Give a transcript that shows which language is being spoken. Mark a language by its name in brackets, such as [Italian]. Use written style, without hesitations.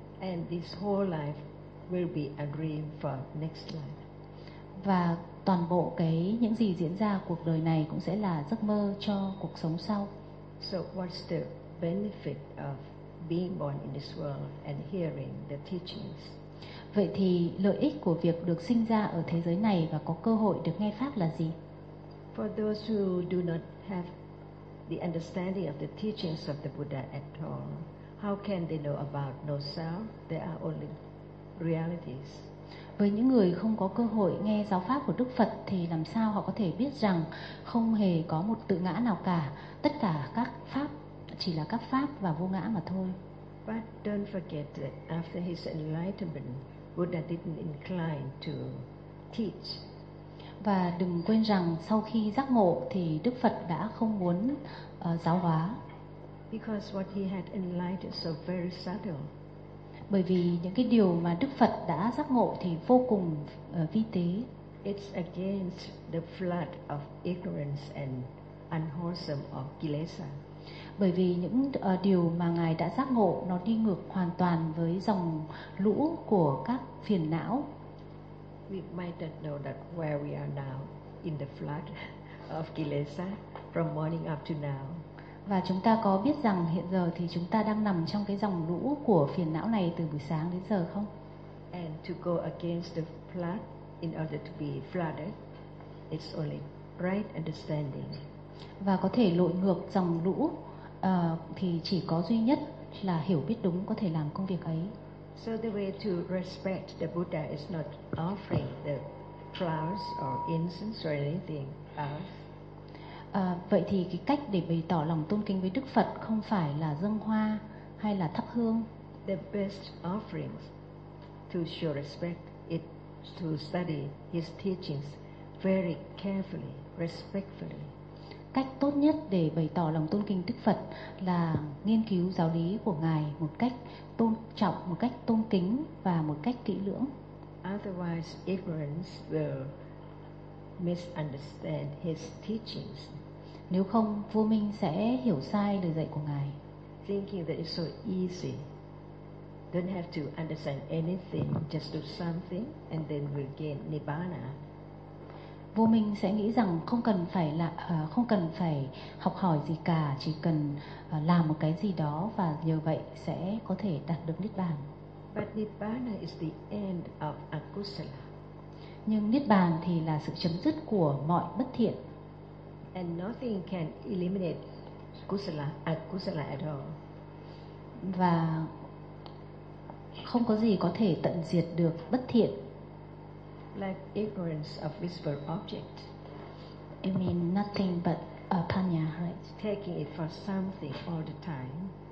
[English] And this whole life will be a dream for next life. [Vietnamese] Và toàn bộ cái những gì diễn ra cuộc đời này cũng sẽ là giấc mơ cho cuộc sống sau. [English] So what's the benefit of being born in this world and hearing the teachings? [Vietnamese] Vậy thì lợi ích của việc được sinh ra ở thế giới này và có cơ hội được nghe pháp là gì? [English] For those who do not have the understanding of the teachings of the Buddha at all, how can they know about no self? There are only realities. [Vietnamese] Với những người không có cơ hội nghe giáo pháp của Đức Phật thì làm sao họ có thể biết rằng không hề có một tự ngã nào cả, tất cả các pháp chỉ là các pháp và vô ngã mà thôi. [English] But don't forget that after his enlightenment, Buddha didn't incline to teach. [Vietnamese] Và đừng quên rằng sau khi giác ngộ thì Đức Phật đã không muốn giáo hóa. [English] Because what he had enlightened so very subtle. [Vietnamese] Bởi vì những cái điều mà Đức Phật đã giác ngộ thì vô cùng vi tế. [English] It's against the flood of ignorance and unwholesome of kilesa. [Vietnamese] Bởi vì những điều mà Ngài đã giác ngộ nó đi ngược hoàn toàn với dòng lũ của các phiền não. [English] We might not know that where we are now in the flood of kilesa from morning up to now. [Vietnamese] Và chúng ta có biết rằng hiện giờ thì chúng ta đang nằm trong cái dòng lũ của phiền não này từ buổi sáng đến giờ không? [English] And to go against the flood in order to be flooded, it's only right understanding. [Vietnamese] Và có thể lội ngược dòng lũ thì chỉ có duy nhất là hiểu biết đúng có thể làm công việc ấy. [English] So the way to respect the Buddha is not offering the flowers or incense or anything else. [Vietnamese] Vậy thì cái cách để bày tỏ lòng tôn kính với Đức Phật không phải là dâng hoa hay là thắp hương. [English] The best offering to show respect is to study his teachings very carefully, respectfully. [Vietnamese] Cách tốt nhất để bày tỏ lòng tôn kính Đức Phật là nghiên cứu giáo lý của Ngài một cách tôn trọng, một cách tôn kính và một cách kỹ lưỡng. [English] Otherwise, ignorance will misunderstand his teachings. [Vietnamese] Nếu không, vô minh sẽ hiểu sai lời dạy của Ngài. [English] Thinking that it's so easy, don't have to understand anything, just do something and then we'll gain Nibbana. [Vietnamese] Vô minh sẽ nghĩ rằng không cần phải là không cần phải học hỏi gì cả, chỉ cần làm một cái gì đó và nhờ vậy sẽ có thể đạt được Niết bàn. [English] But Nibbana is the end of akusala. [Vietnamese] Nhưng Niết bàn thì là sự chấm dứt của mọi bất thiện. [English] And nothing can eliminate kusala, akusala at all. [Vietnamese] Và không có gì có thể tận diệt được bất thiện. [English] Like ignorance of visible object. You mean nothing but apanya, right? Taking it for something all the time.